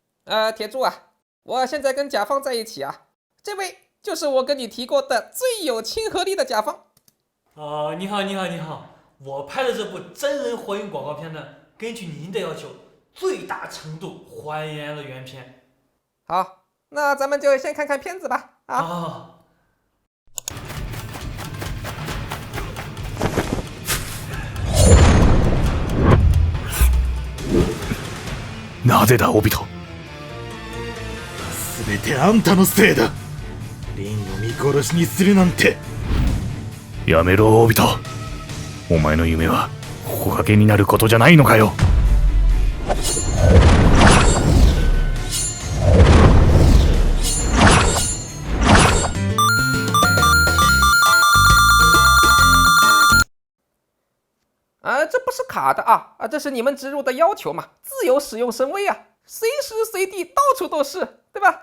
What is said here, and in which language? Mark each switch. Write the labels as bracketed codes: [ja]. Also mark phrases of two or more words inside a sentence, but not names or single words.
[zh] 铁柱啊，我现在跟甲方在一起啊，这位就是我跟你提过的最有亲和力的甲方。你好，我拍的这部真人火影广告片呢，根据您的要求，最大程度还原了原片。好，那咱们就先看看片子吧。好。 [ja] なぜだオビト。全てあんたのせいだ。リンを見殺しにするなんて。やめろオビト。お前の夢はほかげになることじゃないのかよ。 [zh] 这不是卡的啊，这是你们植入的要求嘛，自由使用神威啊，随时随地到处都是，对吧？